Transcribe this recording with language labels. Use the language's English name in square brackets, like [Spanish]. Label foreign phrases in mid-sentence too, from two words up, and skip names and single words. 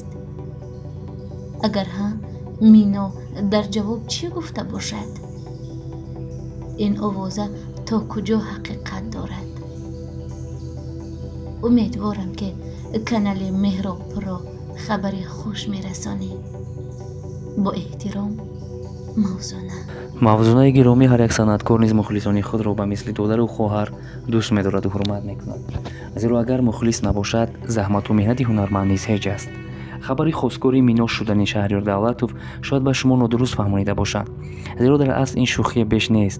[Persian] اگر ها، مینا در جواب چی گفته باشد؟ این آوازه تا کجا حقیقت دارد؟ امیدوارم که کانال مهراب را خبر خوش میرسانی. با احترام، [Tajik] мавзунаи гиромӣ ҳар як санъаткор низ мухлисони худро ба мисли додару хоҳар дӯст медораду ҳурмат мекунад, зеро агар мухлис набошад заҳмату меҳнати ҳунарманд низ ҳеҷ аст. хабари хостгори мино шудани шаҳриёр давлатов шояд ба шумо нодуруст фаҳмонида бошад, зеро дар асл ин шӯхие беш нест.